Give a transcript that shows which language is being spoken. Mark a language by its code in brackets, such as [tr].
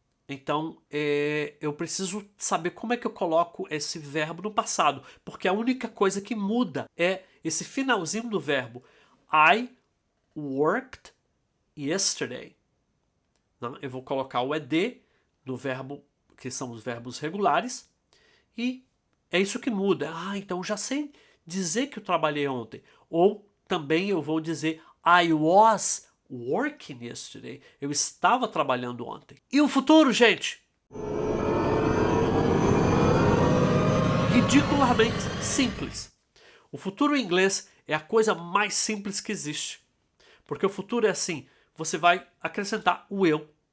[pt] Então eu preciso saber como é que eu coloco esse verbo no passado, porque a única coisa que muda é esse finalzinho do verbo. [en] I worked yesterday. [pt] Eu vou colocar o ed no verbo, que são os verbos regulares, e é isso que muda. Então já sei dizer que eu trabalhei ontem. Ou também eu vou dizer [en] I was working yesterday. [pt] Eu estava trabalhando ontem. E o futuro, gente? Ridiculamente simples. O futuro em inglês é a coisa mais simples que existe. Porque o futuro é assim, você vai acrescentar o will.